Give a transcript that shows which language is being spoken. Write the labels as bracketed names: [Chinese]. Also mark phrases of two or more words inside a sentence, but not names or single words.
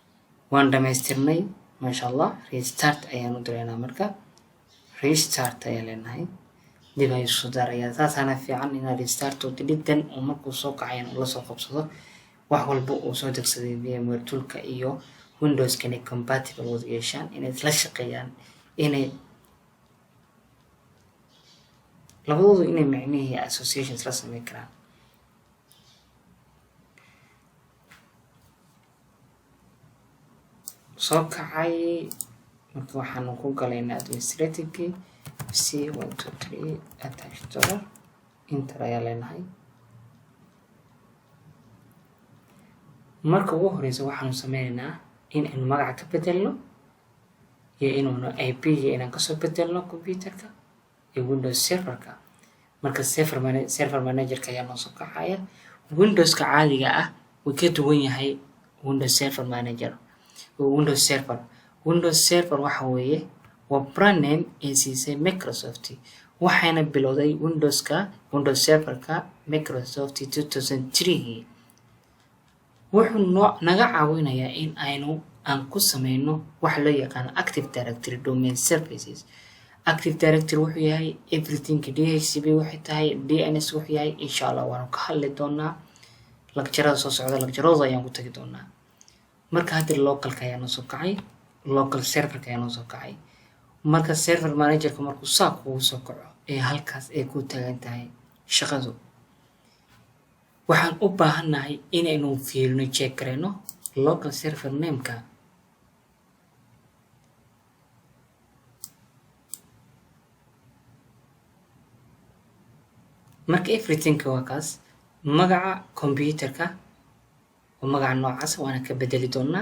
[Somali] waan dhamaystirnay [Arabic] maasha allah [Somali] restart ayaan u direynaa marka restart ayaan leenahay dib ayuu soo daarayaa saasaana fiican inaad restart oo dilidan oo markuu soo kacayan uu lasoo qabsado wax walba uu soo degsaday VMware toolka iyo Windows inay compatible wada yeeshaan inay isla shaqeeyaan inay labadoodu inay macnihii associations la sameyn karaan soo kacay marka waxaanu ku galaynaa [English] administrative C123 attached dollar enter [Somali] ayaa leenahay marka ugu horeysa waxaanu sameynaynaa in aynu magaca ka bedelno iyo inuuna IP inaan kasoo bedelno computerka iyo Windows serverka marka server managerka ayaa noo soo kacaya Windowska caadiga ah wuu ka duwan yahay Windows server manager Windows server waxa weeye waa [English] brand name [Somali] ee siisay Microsoft waxayna bilowday Windows serverka Microsoft 2003 wuxuu naga caawinayaa in aan ku sameyno wax loo yaqaan Active Directory domain services Active Directory wuxuu yahay everything DHCP waxay tahay DNS wuxuu yahay [Arabic] insha Allah [Somali] waan ka hadli doonaa lecture soo socda lecture ayaan ku tagi doonaa marka hadda localka ayaa noo soo kacay local serverka ayaa noo soo kacay marka server managerka markuu saa kugu soo kaco ee halkaas ay ku taagan tahay shaqadu waxaan u baahanahay inaynu fiirino check kareyno [English] local server [Somali] name-ka marka everything waa kaas magaca computerka oo magaca noocaas waana ka bedeli doonaa